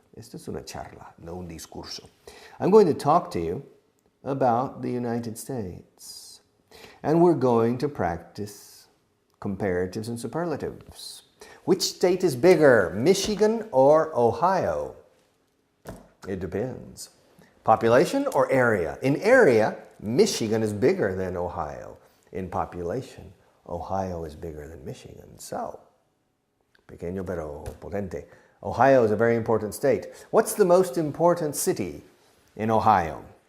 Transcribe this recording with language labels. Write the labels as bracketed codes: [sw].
[es] Esto es una charla, no un discurso. [en] I'm going to talk to you about the United States. And we're going to practice comparatives and superlatives. Which state is bigger, Michigan or Ohio? It depends. Population or area? In area, Michigan is bigger than Ohio. In population, Ohio is bigger than Michigan. [es] So, pequeño pero potente. [en] Ohio is a very important state. What's the most important city in Ohio?